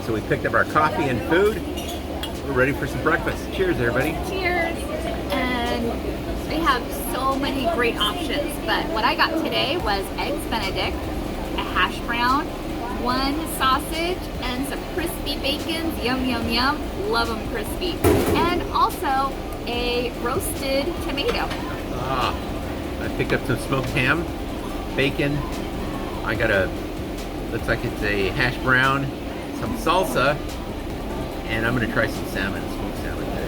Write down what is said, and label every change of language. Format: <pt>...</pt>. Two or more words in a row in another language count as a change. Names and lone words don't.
<en>So we picked up our coffee and food. We're ready for some breakfast. Cheers, everybody. Cheers. And we have so many great options, but what I got today was eggs Benedict, a hash brown, 1 sausage, and some crispy bacons. Yum, yum, yum. Love them crispy. And also a roasted tomato. I picked up some smoked ham, bacon. I got looks like it's a hash brown, some salsa, and I'm gonna try some salmon, smoked salmon today.</en>